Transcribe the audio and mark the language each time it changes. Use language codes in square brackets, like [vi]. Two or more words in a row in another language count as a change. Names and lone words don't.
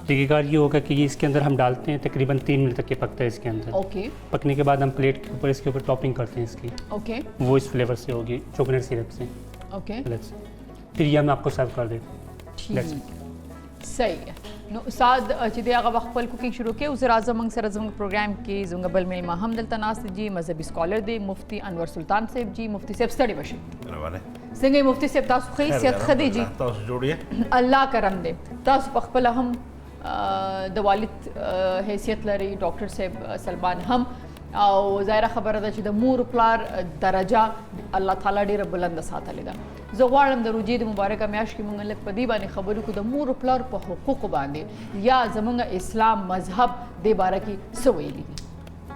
[ur] طریقہ کار یہ ہوگا کہ یہ اس کے اندر ہم ڈالتے ہیں تقریباً 3 منٹ تک یہ پکتا ہے اس کے اندر ओके پکنے کے بعد ہم پلیٹ کے اوپر اس کے اوپر ٹاپنگ کرتے ہیں اس کی ओके وہ اس فلیور سے ہوگی [en] coconut syrup [ur] سے ओके الگ سے پھر یہ ہم آپ کو سرو کر دیں ٹھیک صحیح ہے [ps] नो साद چې دی هغه خپل کوکینګ شروع کړي اوس راځه موږ سره زموږ پروګرام کې زموږ بل میلمه هم دلته ناست دي مذهبي سکالر دی مفتی انور سلطان صاحب جی مفتی صاحب ستړي بشي څنګه مفتی صاحب تاسو ښه صحت ښه دی جی تاسو جوړیه الله کرم دی تاسو په خپل هم د والد حیثیت لري ډاکټر صاحب سلمان هم او ظاهره خبره ده چې د مور پلار درجه الله تعالی ډیره بلند ساتلې ده زه غواړم د روژې د مبارکه میاشت کې مونږ لږ په دې باندې خبرې کړو د مور پلار په حقوقو باندې یا زمونږ اسلام مذهب دې باره کې څه ویلي دي